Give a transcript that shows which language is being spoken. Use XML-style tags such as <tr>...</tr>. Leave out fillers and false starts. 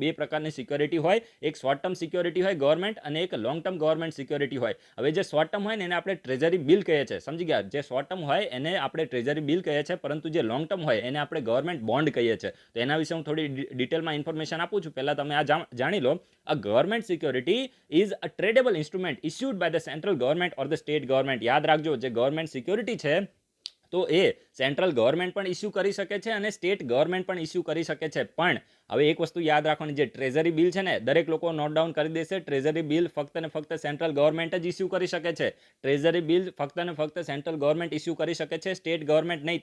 <gu>બે પ્રકારની સિક્યોરિટી હોય, એક શોર્ટ ટર્મ સિક્યોરિટી હોય ગવર્મેન્ટ અને એક લોંગ ટર્મ ગવર્મેન્ટ સિક્યોરિટી હોય. હવે જે શોર્ટ ટર્મ હોય ને એને આપણે ટ્રેઝરી બિલ કહીએ છીએ. સમજી ગયા? જે શોર્ટ ટર્મ હોય એને આપણે ટ્રેઝરી બિલ કહીએ છીએ, પરંતુ જે લોંગ ટર્મ હોય એને આપણે ગવર્મેન્ટ બોન્ડ કહીએ છીએ. તો એના વિશે હું થોડી ડિટેલમાં ઇન્ફોર્મેશન આપું છું. પહેલા તમે આ જાણી લો.</gu> <en>A government security is a tradable instrument issued by the central government or the state government.</en> <gu>યાદ રાખજો, જે ગવર્મેન્ટ સિક્યોરિટી છે તો એ સેન્ટ્રલ ગવર્મેન્ટ પણ ઇસ્યુ કરી શકે છે અને સ્ટેટ ગવર્મેન્ટ પણ ઇસ્યુ કરી શકે છે. પણ હવે એક વસ્તુ યાદ રાખવાની, જે ટ્રેઝરી બિલ છે ને દરેક લોકો નોટ ડાઉન કરી દેશે. ટ્રેઝરી બિલ ફક્ત ને ફક્ત સેન્ટ્રલ ગવર્મેન્ટ જ ઇસ્યુ કરી શકે છે. ટ્રેઝરી બિલ ફક્ત ને ફક્ત સેન્ટ્રલ ગવર્મેન્ટ ઇસ્યુ કરી શકે છે, સ્ટેટ ગવર્મેન્ટ નહીં.</gu>